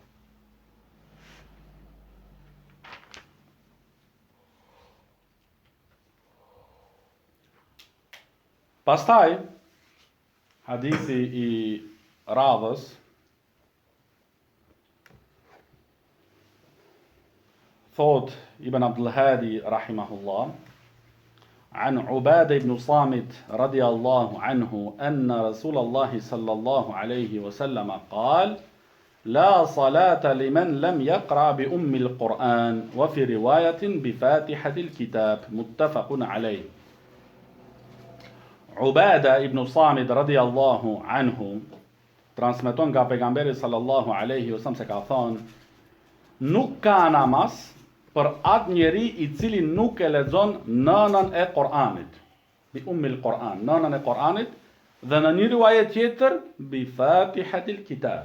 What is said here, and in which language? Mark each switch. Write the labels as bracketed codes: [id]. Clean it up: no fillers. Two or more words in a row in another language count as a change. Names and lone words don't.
[sq] Pastaj hadithi i radhës thot Ibn Abdul Hadi rahimahullah [ar] عن عبادة بن صامت رضي الله عنه أن رسول الله صلى الله عليه وسلم قال لا صلاة لمن لم يقرأ بأم القرآن وفي رواية بفاتحة الكتاب متفق عليه. [sq] Ubada ibn Samit [ar] رضي الله عنه [sq] transmeton nga pejgamberi [ar] صلى الله عليه وسلم [sq] se ka thënë: nuk ka namaz për atë njeri i cili nuk e lexon nënën e Kur'anit, [ar] بأم القرآن, [sq] nënën e Kur'anit, dhe në një rivajet tjetër [ar] بفاتحة الكتاب.